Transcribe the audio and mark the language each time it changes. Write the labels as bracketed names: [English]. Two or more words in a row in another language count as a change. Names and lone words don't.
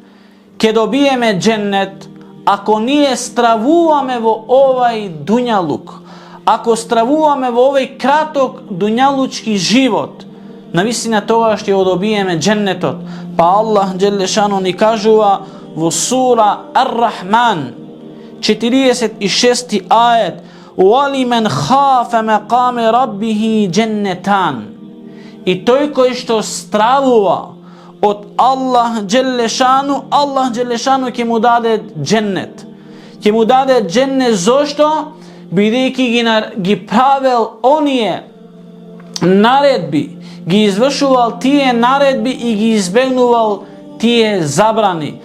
[Macedonian] Ке добиеме дженнет ако ние стравуваме во овај дуњалук, ако стравуваме во овај краток дуњалучки живот, навистина тогаш ќе го добиеме дженнетот. Па Аллах Джелешану ни кажува во сура Ар-Рахман 46 ајет: [Arabic] وَلِمَنْ خَافَ مَقَامَ رَبِّهِ جَنَّتَانِ. [Macedonian] И тој кој што стравува од Аллах Джелешану, Аллах Джелешану ќе му даде дженнет. Ќе му даде дженнет зошто? Бидејќи ги правел оние наредби, ги извршувал тие наредби и ги избегнувал тие забрани.